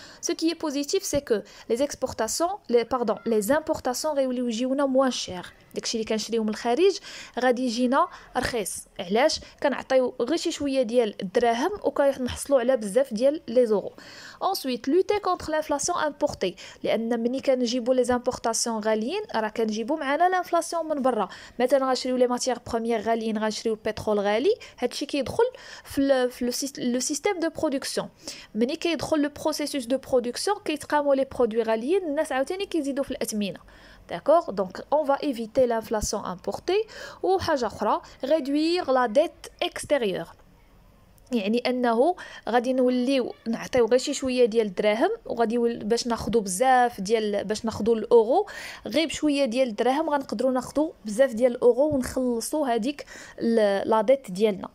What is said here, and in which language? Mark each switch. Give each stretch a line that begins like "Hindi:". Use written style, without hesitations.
French: Ce qui est positif c'est que les exportations les importations
Arabic: غيوليو يجيونا
French: moins cher.
Arabic: داكشي اللي كنشريو من الخارج غادي يجينا رخيص. علاش؟ كنعطيو غير شي شويه ديال الدراهم وكنحصلوا على بزاف ديال لي زورو.
French: ensuite lutter contre l'inflation importée،
Arabic: لان ملي كنجيبوا لي زامبورطاسيون غاليين راه كنجيبوا معنا الانفلاسيون من برا. مثلا غنشريو لي ماتيير بروميير غاليين، غنشريو البترول غالي، هادشي كيدخل في لو سيستيم دو برودكسيون. ملي كيدخل لو بروسيسوس دو برودكسيون كيتقاموا لي برودوي غاليين، الناس عاوتاني كيزيدوا في الاثمنه.
French: D'accord, donc on va éviter l'inflation importée.
Arabic: ou حاجه اخرى
French: réduire la dette extérieure،
Arabic: يعني انه غادي نوليو نعطيو غير شي شويه ديال الدراهم وغادي باش ناخذوا بزاف ديال باش ناخذوا الاورو، غير بشويه ديال الدراهم غنقدروا ناخذوا بزاف ديال الاورو ونخلصوا هذيك لا ديت ديالنا.